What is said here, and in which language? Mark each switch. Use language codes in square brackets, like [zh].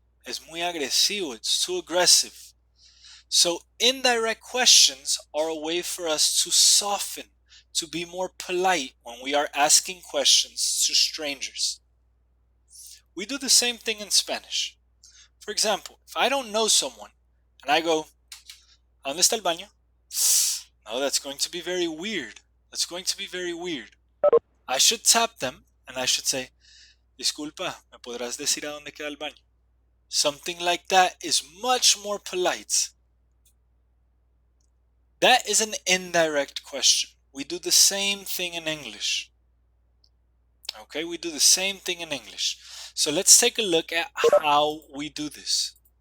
[es] Es muy agresivo. [en] It's too aggressive. So indirect questions are a way for us to soften, to be more polite when we are asking questions to strangers. We do the same thing in Spanish. For example, if I don't know someone and I go, [es] ¿Dónde está el baño? [en] No, that's going to be very weird. That's going to be very weird. I should tap them and I should say, [es] Disculpa, ¿me podrás decir a dónde queda el baño? [en] Something like that is much more polite. That is an indirect question. We do the same thing in English. Okay, we do the same thing in English. So let's take a look at how we do this.